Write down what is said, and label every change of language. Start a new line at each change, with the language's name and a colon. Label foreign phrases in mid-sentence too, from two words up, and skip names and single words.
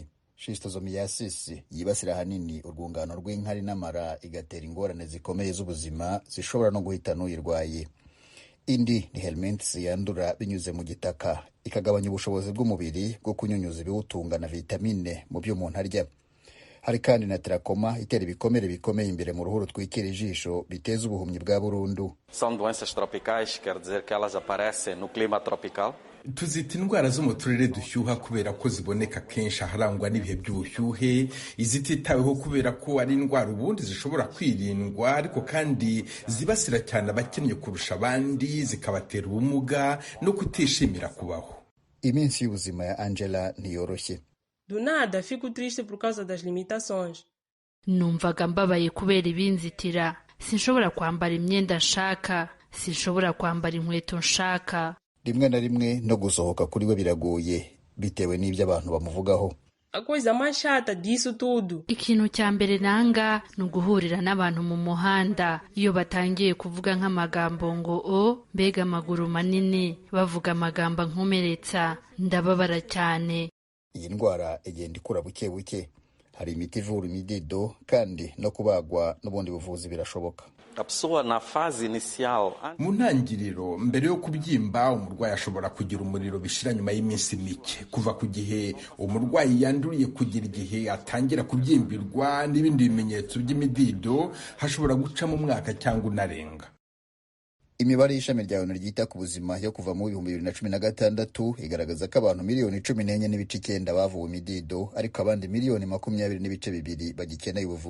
Kinyarwanda: Schistosomiasis yibasira hanini urwungano rw'inkari n'amara, igatera ingorane zikomeye z'ubuzima zishobora no guhita n'uyirwaye. Indi ni helminths yandura binyuze mu gitaka, ikagabanya ubushobozi bw'umubiri bwo kunyunyuza ibiwutunga na vitamine mu byo umuntu arya. Hari kandi na trachoma itera ibikomere bikomeye imbere mu ruhu rutwikira ijisho biteza ubuhumyi bwa burundu.
Portuguese: São doenças tropicais, quer dizer que elas aparecem no clima tropical.
Kinyarwanda: Tuzita indwara zo mu turere dushyuha kubera ko ziboneka kenshi aharangwa n'ibihe by'ubushyuhe. Izititaweho kubera ko ari indwara ubundi zishobora kwirindwa, ariko kandi zibasira cyane abakennye kurusha abandi, zikabatera ubumuga no kutishimira kubaho. Iminsi y'ubuzima ya Angela ntiyoroshye.
Portuguese: Do nada fico triste por causa das limitações.
Kinyarwanda: Numvaga mbabaye kubera ibinzitira. Sinshobora kwambara imyenda nshaka, sinshobora kwambara inkweto nshaka. Rimwe na rimwe no gusohoka kuri we biragoye bitewe n'ibyo abantu bamuvugaho.
Portuguese: A coisa mais chata disso tudo.
Kinyarwanda: Ikintu cya mbere nanga ni uguhurira n'abantu mu muhanda. Iyo batangiye kuvuga nk'amagambo ngo o mbega amaguru manini, bavuga amagambo nkomeretsa, ndababara cyane. Iyi ndwara igenda ikura buke buke. Hari imiti ivura imidido kandi no kubagwa n'ubundi buvuzi birashoboka.
Portuguese: A pessoa na fase inicial,
Kinyarwanda: mu ntangiriro mbere yo kubyimba, umurwayi ashobora kugira umuriro bishira nyuma y'iminsi mike. Kuva ku gihe umurwayi yanduriye kugira igihe atangira kubyimbirwa n'ibindi bimenyetso by'imidido hashobora guca mu mwaka cyangwa unarenga. Imibare y'ishami rya ONU ryita ku buzima yo kuva mu 2016 igaragaza ko abantu miliyoni 14.9 bavuwe imidido, ariko abandi miliyoni 20.2 bagikeneye ubuvuzi.